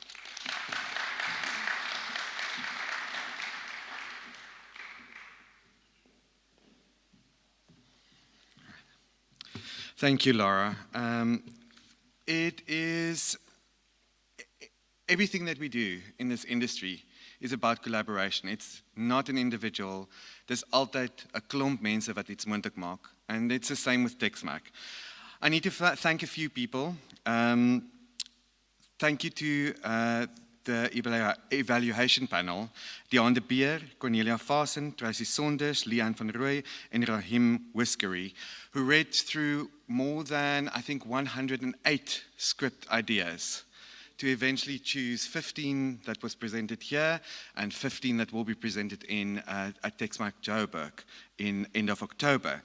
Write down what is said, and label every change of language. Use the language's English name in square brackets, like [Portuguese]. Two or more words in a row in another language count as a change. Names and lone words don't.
[English] Thank you, Laura. Everything that we do in this industry is about collaboration. It's not an individual. [Afrikaans] There's altyd 'n klomp mense wat iets moontlik maak. [English] And it's the same with TechSmack. I need to thank a few people. Thank you to the evaluation panel, Diane de Beer, Cornelia Fasen, Tracy Saunders, Leanne van Rooy, and Rahim Whiskery, who read through more than, I think, 108 script ideas to eventually choose 15 that was presented here and 15 that will be presented at TechSmack Joburg in end of October.